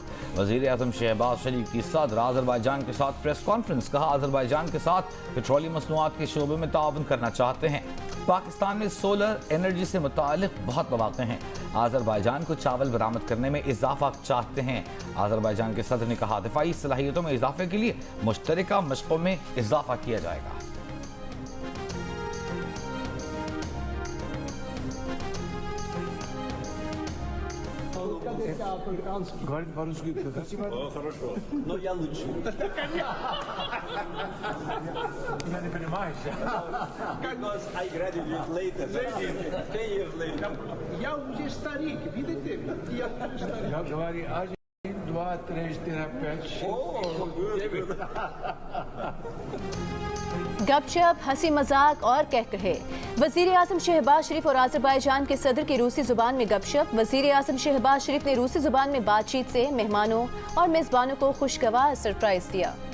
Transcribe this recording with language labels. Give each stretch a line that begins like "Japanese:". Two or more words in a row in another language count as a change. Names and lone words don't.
Urdu: وزیر اعظم شہباز شریف کی صدر آذربائیجان کے ساتھ
English: press conference,
Urdu: کہا آذربائیجان کے ساتھ پیٹرولیم مصنوعات کے شعبے میں تعاون کرنا چاہتے ہیں. پاکستان میں
English: solar energy
Urdu: سے متعلق بہت موقعے ہیں. آذربائیجان کو چاول برآمد کرنے میں اضافہ چاہتے ہیں. آذربائیجان کے صدر نے کہا دفاعی صلاحیتوں میں اضافے کے لیے مشترکہ مشقوں میں اضافہ کیا جائے گا.
Russian: Говорит по-русски. Хорошо. Но я лучше. Я не понимаю.
English: Because I graduated later. 10 years later.
Russian: Я уже старик, видите? Я старик. Я говорю, 1, 2, 3, 4, 5.
Urdu: گپ شپ، ہنسی مذاق اور قہقہے. وزیر اعظم شہباز شریف اور آذربائیجان کے صدر کی روسی زبان میں گپ شپ. وزیر اعظم شہباز شریف نے روسی زبان میں بات چیت سے مہمانوں اور میزبانوں کو خوشگوار سرپرائز دیا.